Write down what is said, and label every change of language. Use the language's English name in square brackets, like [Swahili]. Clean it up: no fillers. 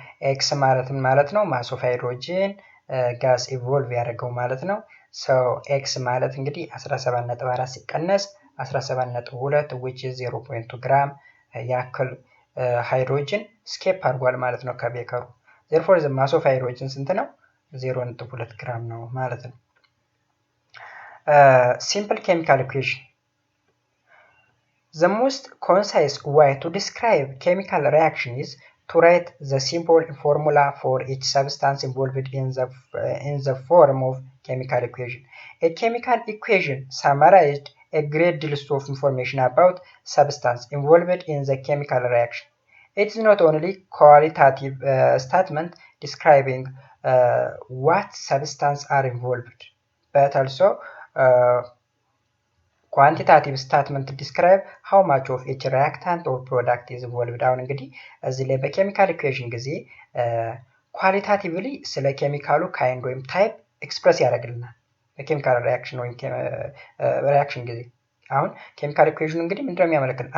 [Amharic] ኤክስ ማለት ነው ማስ ኦፍ ሃይድሮጅን ጋዝ ኢቮልቭ ያደረገው ማለት ነው። ሶ ኤክስ ማለት እንግዲህ 17.4 ሲቀነስ 17.2 which is 0.2 ግራም ያክል ሃይድሮጅን ስኬፕ አድርጓል ማለት ነው ከቤከሩ። [English] therefore the mass of hydrogen [Amharic] ስንት ነው? 0.2 ግራም ነው ማለት ነው። [English] simple chemical equation. The most concise way to describe chemical reaction is to write the simple formula for each substance involved in the form of chemical equation. A chemical equation summarized a great deal of information about substance involved in the chemical reaction. It is not only qualitative statement describing what substance are involved, but also quantitative statement describe how much of each reactant or product is involved. [Amharic] አሁን እንግዲህ እዚህ ላይ በኬሚካል ኢኩዌሽን ጊዜ ኳሊታቲቭሊ ስለ ኬሚካሉ ካይንድ ወይም ታይፕ ኤክስፕረስ ያደርግልናል በኬሚካል ሪአክሽን ወይም ሪአክሽን ጊዜ። አሁን ኬሚካል ኢኩዌሽን እንግዲህ ምንድነው የሚያመለክተው?